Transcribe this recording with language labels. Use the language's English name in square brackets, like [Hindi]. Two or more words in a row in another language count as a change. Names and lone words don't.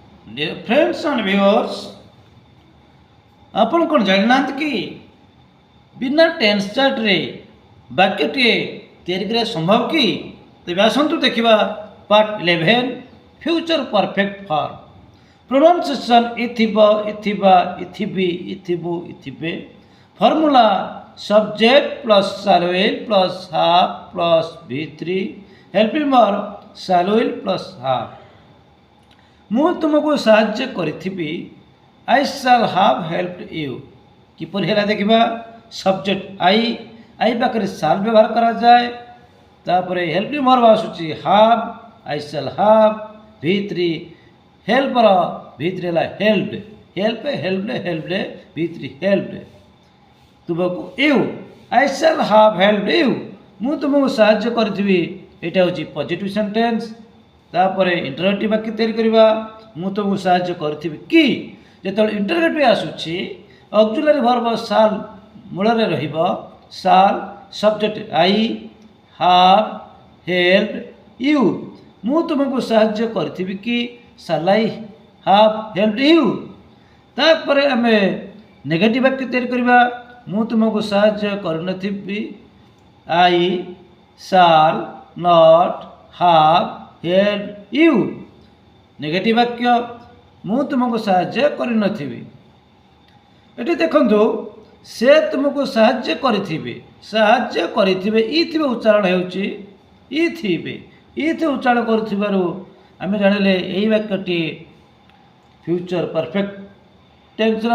[English] Dear friends and viewers, [Odia] ଆପଣ କ'ଣ ଜାଣିନାହାନ୍ତି କି ବିନା ଟେନ୍ସ ଚାର୍ଟରେ ବାକ୍ୟଟିଏ ତିଆରି କରିବା ସମ୍ଭବ କି? ତେବେ ଆସନ୍ତୁ ଦେଖିବା ପାର୍ଟ 11 [English] future perfect form. [Odia] ପ୍ରୋନାଉନ୍ସିଏସନ୍ ଇଥିବ, ଇଥିବା, ଇଥିବି, ଇଥିବୁ, ଇଥିବେ। [English] formula subject plus shall will ପ୍ଲସ୍ have ପ୍ଲସ୍ V3 helping verb shall will ପ୍ଲସ୍ have। [Odia] ମୁଁ ତୁମକୁ ସାହାଯ୍ୟ କରିଥିବି, [English] I shall have helped you। [Odia] କିପରି ହେଲା ଦେଖିବା। [English] subject I [Odia] ପାଖରେ shall ବ୍ୟବହାର କରାଯାଏ। ତାପରେ [English] helping verb [Odia] ଆସୁଛି [English] have, I shall have। V3 ହେଲ୍ପର V3 ହେଲା helped, helped V3 helped. [Odia] ତୁମକୁ ୟୁ, [English] I shall have helped you। [Odia] ମୁଁ ତୁମକୁ ସାହାଯ୍ୟ କରିଥିବି, ଏଇଟା ହେଉଛି [English] positive sentence. [Odia] ତାପରେ ଇଣ୍ଟରୋଗେଟିଭ୍ ବାକ୍ୟ ତିଆରି କରିବା। ମୁଁ ତୁମକୁ ସାହାଯ୍ୟ କରିଥିବି କି। ଯେତେବେଳେ ଇଣ୍ଟରୋଗେଟିଭ୍ ଆସୁଛି [English] auxiliary verb shall [Odia] ମୂଳରେ ରହିବ। [English] shall subject I, have helped you। [Odia] ମୁଁ ତୁମକୁ ସାହାଯ୍ୟ କରିଥିବି କି, [English] shall I have helped you। [Odia] ତାପରେ ଆମେ ନେଗେଟିଭ୍ ବାକ୍ୟ ତିଆରି କରିବା। ମୁଁ ତୁମକୁ ସାହାଯ୍ୟ କରିନଥିବି, [English] I shall not have helped you। [Odia] ନେଗେଟିଭ୍ ବାକ୍ୟ, ମୁଁ ତୁମକୁ ସାହାଯ୍ୟ କରିନଥିବି। ଏଠି ଦେଖନ୍ତୁ, ସେ ତୁମକୁ ସାହାଯ୍ୟ କରିଥିବେ ଇ ଥିବେ ଉଚ୍ଚାରଣ ହେଉଛି ଇ ଥିବେ ଉଚ୍ଚାରଣ କରୁଥିବାରୁ ଆମେ ଜାଣିଲେ ଏହି ବାକ୍ୟଟି [English] future perfect [Odia] ଟେନ୍ସର।